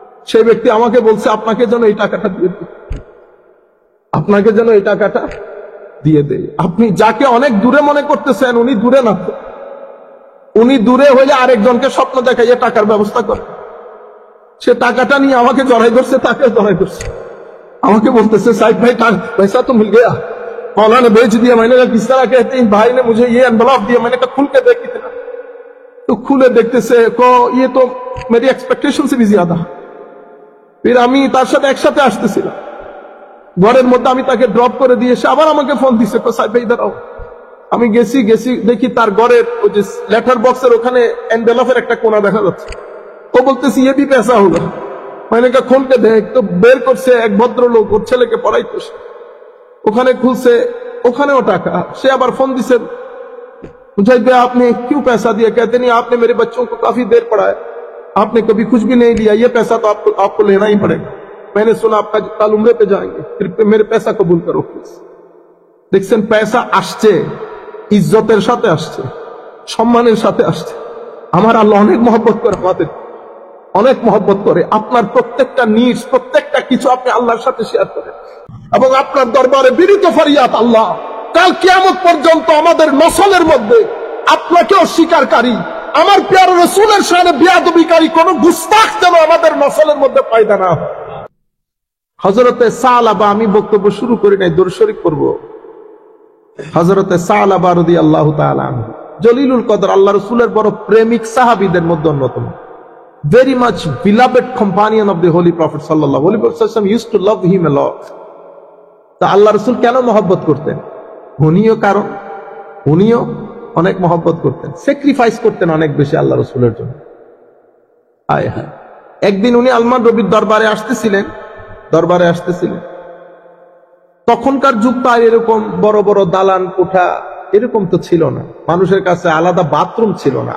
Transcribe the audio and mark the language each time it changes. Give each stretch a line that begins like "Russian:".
Bangla: সেই ব্যক্তি আমাকে বলছে আপনাকে যেন এই টাকাটা দিয়ে দিই, আপনাকে যেন এই টাকাটা দিয়ে দেয়। আপনি যাকে অনেক দূরে মনে করতেছেন উনি দূরে না, উনি দূরে হইলে আরেকজনকে স্বপ্ন দেখাইয়ে টাকার ব্যবস্থা করে। সে টাকাটা নিয়ে আমাকে জড়াই ধরছে, তাকে জড়াই ধরছে, আমাকে বলতেছে
Hindi: साहिब भाई पैसा तो मिल गया, मौला ने बेच दिया। मैंने कहा किस तरह कहते हैं, भाई ने मुझे ये एनवलप दिया। मैंने कहा खुल के देख कितना, तो खुले देखते से को ये तो मेरी एक्सपेक्टेशन से भी ज्यादा। फिर
Bangla: আমি তার সাথে একসাথে আসতেছিলাম, ঘরের মধ্যে আমি তাকে ড্রপ করে দিয়ে সে আবার আমাকে ফোন দিছে, কো সাহেব ভাই দাঁড়াও। আমি গেছি দেখি তার ঘরের ওই যে লেটার বক্সের ওখানে এনভেলপের একটা কোণা দেখা যাচ্ছে। ও বলতেছি
Hindi: ये भी पैसा होगा। मैंने कहा खोल के देख, तो
Bangla: বের করছে এক ভদ্রলোক, ওর ছেলেকে পড়াইতো, ওখানে খুলছে, ওখানেও টাকা। সে আবার ফোন দিছে,
Hindi: मुझे भाई आपने क्यों पैसा दिया? कहते नहीं आपने मेरे बच्चों को काफी देर पढ़ाया, आपने कभी कुछ भी नहीं लिया, ये पैसा तो आपको लेना ही पड़ेगा। मैंने सुना आपका कल उम्रे पे जाएंगे, फिर मेरे पैसा कबूल करो प्लीज।
Bangla: দেখছেন পয়সা আসছে, ইজ্জতের সাথে আসছে, সম্মানের সাথে আসছে। আমার আল্লাহ অনেক মহব্বত করে, আমাদের অনেক মহব্বত করে। আপনার প্রত্যেকটা নিজ, প্রত্যেকটা কিছু আপনি আল্লাহর সাথে শেয়ার করেন এবং আপনার দরবারে বিনীত ফরিয়াদ, আল্লাহ কাল কিয়ামত পর্যন্ত আমাদের নসলের মধ্যে আপনাকে অস্বীকারী, আমার প্রিয় রাসূলের শানে বেয়াদবিকারী কোন গুস্তাখ যেন আমাদের নসলের মধ্যে পয়দা না হয়। হযরতে সালাবা, আমি বক্তব্য শুরু করি নাই, দরুদ শরীফ পড়ব। হযরতে সালাবা রাদিয়াল্লাহু তাআলা আনহু জলিলুল কদর, আল্লাহ রাসূলের বড় প্রেমিক সাহাবীদের মধ্যে অন্যতম।
English: Very much beloved companion of the Holy Prophet sallallahu alaihi wasallam used to love him a lot.
Bangla: তা আল্লাহ রাসূল কেন মহব্বত করতেন? উনিও কারণ, উনিও অনেক মহব্বত করতেন, স্যাক্রিফাইস করতেন অনেক বেশি আল্লাহ রাসূলের জন্য। হায় হায়, একদিন উনি আলমান রবির দরবারে আসতেছিলেন। তখনকার যুগ তো আর এরকম বড় বড় দালান কোঠা এরকম তো ছিল না, মানুষের কাছে আলাদা বাথরুম ছিল না।